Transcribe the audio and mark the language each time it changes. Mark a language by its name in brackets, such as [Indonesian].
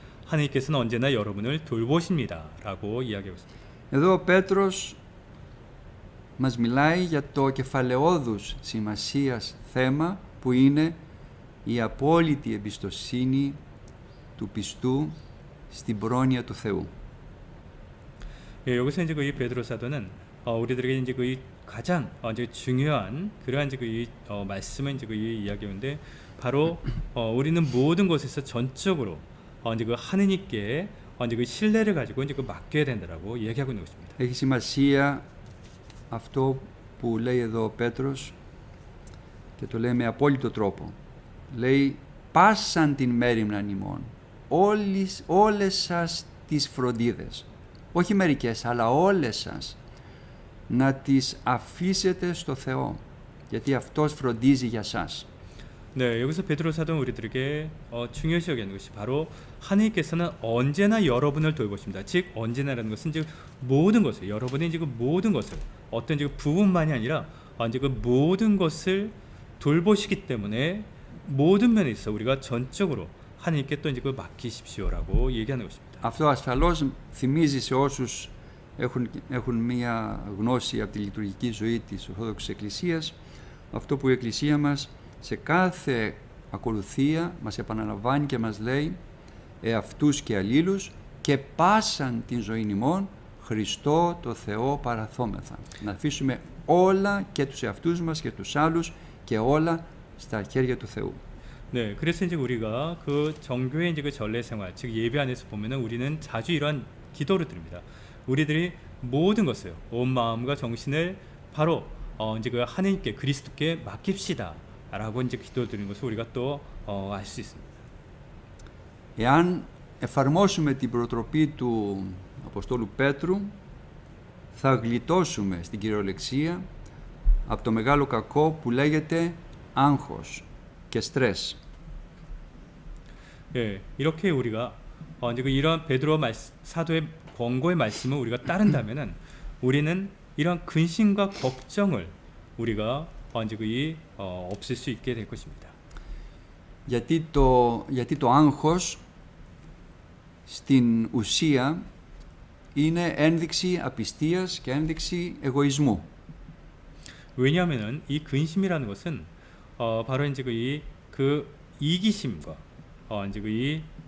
[Korean] 하나님께서는 언제나 여러분을 돌보십니다라고 이야기하고 있습니다. [Greek] Εδώ ο Πέτρος μας μιλάει για το κεφαλαιόδους σημασίας θέμα που είναι η απόλυτη εμπιστοσύνη του πιστού στην πρόνοια του Θεού. [Korean] 예, 여기서 이제 그 베드로 사도는 우리들에게 이제 그 가장 이제 중요한 그러한 이제 그 말씀을 이제 그 이야기하는데 바로 우리는 모든 것에서 전적으로 이제 그 하느님께 이제 그 신뢰를 가지고 이제 그 맡겨야 된다라고 이야기하고 있는 것입니다. [Greek] Έχει σημασία αυτό που λέει εδώ ο Πέτρος και το λέει με απόλυτο τρόπο. Λέει «Πάσαν την μέριμναν ημών, όλες σας τις φροντίδες». Όχι μερικές, αλλά όλες σας. Να τις αφήσετε στο Θεό, γιατί Αυτός φροντίζει για σας. [Korean] 네, 여기서 베드로 사도는 우리들에게 중요시 여기는 것이 바로 하나님께서는 언제나 여러분을 돌보십니다. 즉 언제나라는 것은 즉 모든 것을 여러분의 이제 그 모든 것을 어떤 이제 부분만이 아니라 이제 그 모든 것을 돌보시기 때문에 모든 면에 있어 우리가 전적으로 하나님께 또 이제 그 맡기십시오라고 얘기하는 것입니다. [Greek] Αυτό ασφαλώς θυμίζει σε όσους έχουν μία γνώση από τη λειτουργική ζωή της Ορθόδοξης Εκκλησίας αυτό που η Εκκλησία μας σε κάθε ακολουθία μας επαναλαμβάνει και μας λέει εαυτούς και αλλήλους και πάσαν την ζωή ημών Χριστό το Θεό παραθόμεθα. Να αφήσουμε όλα και τους εαυτούς μας και τους άλλους και όλα στα χέρια του Θεού. [Korean] 네, 그래서 이제 우리가 그 정교의 이제 그 전례 생활, 즉 예배 안에서 보면은 우리는 자주 이러한 기도를 드립니다. 우리들이 모든 것을 온 마음과 정신을 바로 이제 그 하나님께 그리스도께 맡깁시다라고 이제 기도드리는 것을 우리가 또 알 수 있습니다. [Greek] Εάν εφαρμόσουμε την προτροπή του Αποστόλου Πέτρου, θα γλιτώσουμε στην κυριολεξία από το μεγάλο κακό που λέγεται άγχος και στρες. [Korean] 예, 이렇게 우리가 이제 그 이런 베드로 사도의 권고의 말씀을 우리가 따른다면은 우리는 이런 근심과 걱정을 우리가 이제 그 없앨 수 있게 될 것입니다. [Greek] Γιατί το άγχος στην ουσία είναι ένδειξη απιστίας και ένδειξη εγωισμού. [Korean] 왜냐하면은 이 근심이라는 것은 바로 이제 그 이기심과 이제 그